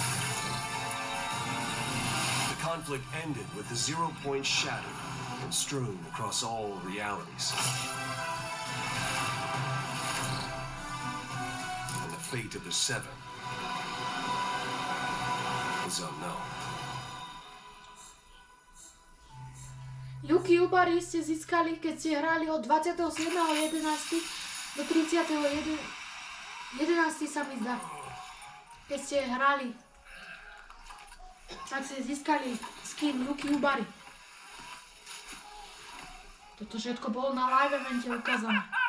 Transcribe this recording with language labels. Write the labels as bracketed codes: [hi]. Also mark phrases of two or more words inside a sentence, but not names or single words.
[en] The conflict ended with the Zero Point shattered and strewn across all realities. Fate of the Seven is unknown. [sk] Yuki Yubari ste získali, keď ste hrali od 27.11. do 30.11. sa mi zdá. Keď ste hrali, tak ste získali skin Yuki Yubari. Toto všetko bolo na live evente ukázané.